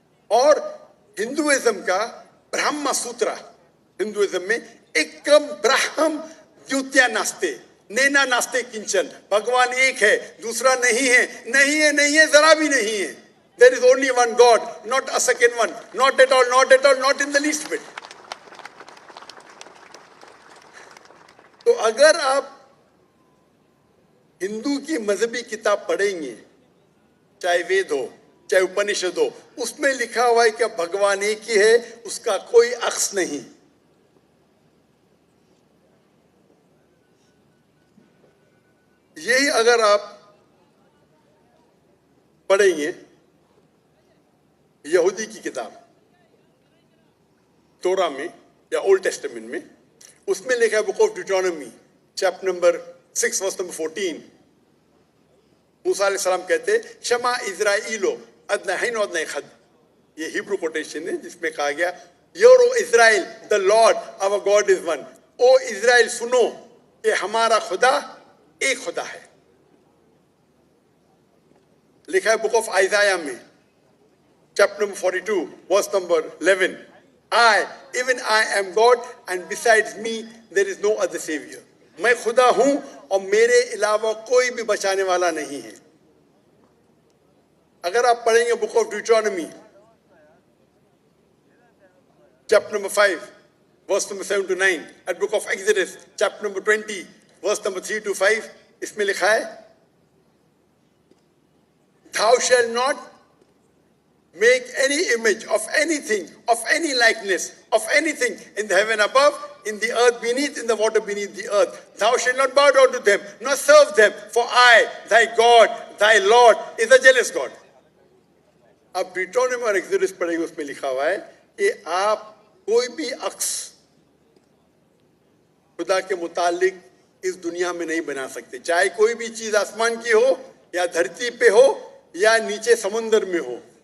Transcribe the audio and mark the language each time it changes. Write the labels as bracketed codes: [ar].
[hi] और हिंदुइज्म का ब्रह्म सूत्र, हिंदुइज्म में [sa] एकम ब्रह्म द्वितीया नास्ते, नैना नास्ते किंचन, [hi] भगवान एक है, दूसरा नहीं है, नहीं है, नहीं है, जरा भी नहीं है। [en] There is only one God, not a second one, not at all, not at all, not in the least bit. [hi] तो अगर आप हिंदू की मजहबी किताब पढ़ेंगे, चाहे वेद हो, चाहे उपनिषद हो, उसमें लिखा हुआ है कि भगवान एक ही है, उसका कोई अक्स नहीं। यही अगर आप पढ़ेंगे यहूदी की किताब तोरा में या ओल्ड टेस्टामेंट में, उसमें लिखा है book of ड्यूटोनॉमी, chapter number 6, verse number 14, मूसा अलैहिस्सलाम कहते [he] शमा इज़राइलो अदनहैन वअदनैखद, [hi] ये हिब्रू कोटेशन है जिसमें कहा गया [en] Hear O Israel the Lord our God is one. [hi] O Israel सुनो कि हमारा खुदा एक खुदा है। लिखा है बुक ऑफ आइजाया में, [en] chapter number 42, verse number 11, even I am God and besides me there is no other savior. [hi] मैं खुदा हूं और मेरे अलावा कोई भी बचाने वाला नहीं है। अगर आप पढ़ेंगे book of ड्यूटोनॉमी, [en] chapter number 5, verse number 7 to 9, and book of Exodus, chapter number 20, verse number 3 to 5, [hi] इसमें लिखा है [en] thou shalt not make any image of anything, of any likeness, of anything in the heaven above, in the earth beneath, in the water beneath the earth. Thou shalt not bow down to them, nor serve them, for I, thy God, thy Lord, is a jealous God. [hi] अब ड्यूटोनॉमी और exodus पढ़ेंगे, उसमें लिखा हुआ है कि आप कोई भी अक्स खुदा के मुतालिक इस दुनिया में नहीं बना सकते, चाहे कोई भी चीज आसमान की हो या धरती पे हो या नीचे समुद्र में हो।